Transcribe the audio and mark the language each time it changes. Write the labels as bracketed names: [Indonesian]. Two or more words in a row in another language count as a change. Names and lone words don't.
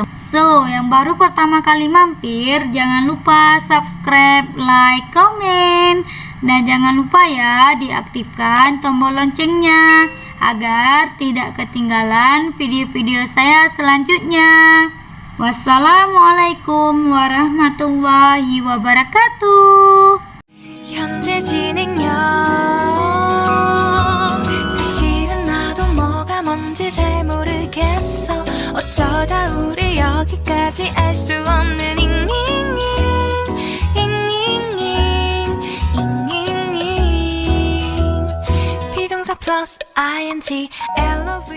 [Indonesian] So, yang baru pertama kali mampir, jangan lupa [English] subscribe, like, [Indonesian] komen, dan jangan lupa ya diaktifkan tombol loncengnya agar tidak ketinggalan video-video saya selanjutnya. [Arabic] والسلام عليكم ورحمة الله وبركاته. [Korean] 현재 진행형 사실은 나도 뭐가 뭔지 잘 모르겠어 어쩌다 우리 여기까지 알 수 없는 잉잉잉 잉잉잉 잉잉잉 비동사 플러스 ing love